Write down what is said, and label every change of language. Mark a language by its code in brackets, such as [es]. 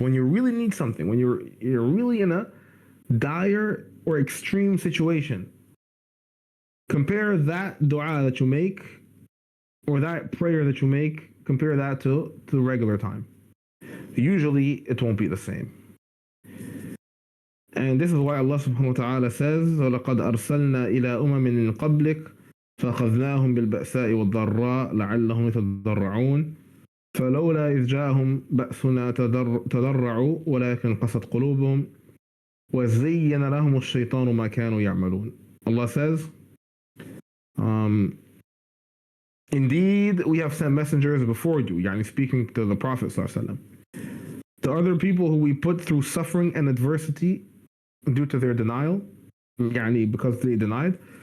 [en] When you really need something, when you're really in a dire or extreme situation, compare that dua that you make or that prayer that you make, compare that to regular time. Usually it won't be the same. And this is why Allah subhanahu wa ta'ala says, [ar] وَلَقَدْ أَرْسَلْنَا إِلَىٰ أُمَمٍ مِّن قَبْلِكَ فأخذناهم بالبأساء والضراء لعلهم يتضرعون فلولا إذ جاءهم بأسنا تضرعوا ولكن قست قلوبهم وزين لهم الشيطان ما كانوا يعملون. [en] Allah says, indeed we have sent messengers before you, yani speaking to the Prophet ﷺ, to other people who we put through suffering and adversity due to their denial, yani because they denied.